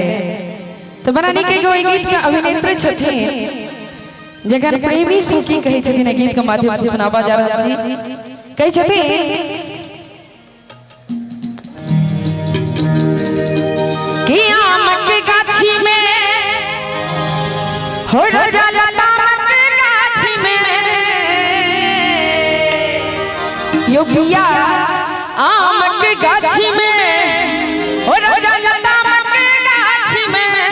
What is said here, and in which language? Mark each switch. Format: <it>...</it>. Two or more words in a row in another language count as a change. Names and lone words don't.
<mai>तो बड़ा नीक एगो गीत के अभिनेत्री छथिन जकर प्रेमी सुखी कहै छथिन, गीत के माध्यम से सुनाबा जा रहल छी। कहै छथिन कि आम के गाछी में हो राजा योगिया, आम के गाछी में हो राजा लताम के गाछी में</mai>